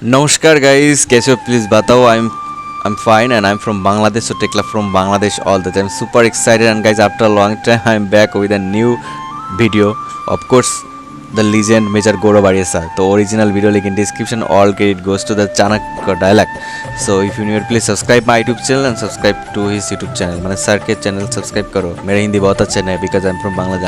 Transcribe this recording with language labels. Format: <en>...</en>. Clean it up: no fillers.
<hi>Namaskar guys, कैसे हो please बताओ.</hi> <en>I'm fine and I'm from Bangladesh, so take love from Bangladesh all the time. Super excited and guys, after a long time I'm back with a new video. Of course, the legend Major Gaurav Arya sir. The original video link in description. All credit goes to the Chanakya dialect. So if you new, please subscribe my YouTube channel and subscribe to his YouTube channel.</en> <hi>मैंने sir के channel subscribe करो. मेरा हिंदी बहुत अच्छा नहीं है</hi> <en>because I'm from Bangladesh.</en>